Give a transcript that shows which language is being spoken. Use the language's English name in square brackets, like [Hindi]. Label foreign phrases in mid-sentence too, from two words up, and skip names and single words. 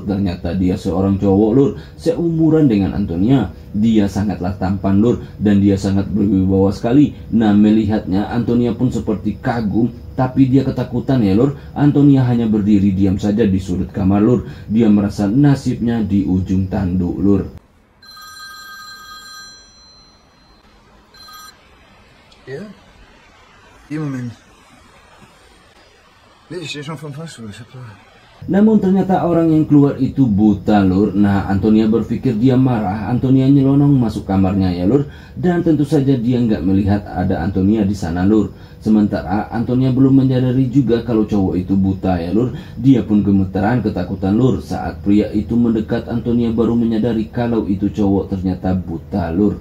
[Indonesian] Ternyata dia seorang cowok lur, seumuran dengan Antonia. Dia sangatlah tampan lur dan dia sangat berwibawa sekali. Nah melihatnya Antonia pun seperti kagum, tapi dia ketakutan ya lur. Antonia hanya berdiri diam saja di sudut kamar lur. Dia merasa nasibnya di ujung tanduk lur. [German] Ja? Hier, Moment. Nee, ich stehe schon vom Fahrstuhl. Ich hab da... [Indonesian] Namun ternyata orang yang keluar itu buta lur. Nah Antonia berpikir dia marah. Antonia nyelonong masuk kamarnya ya lur. Dan tentu saja dia nggak melihat ada Antonia di sana lur. Sementara Antonia belum menyadari juga kalau cowok itu buta ya lur. Dia pun gemeteran ketakutan lur. Saat pria itu mendekat, Antonia baru menyadari kalau itu cowok ternyata buta lur.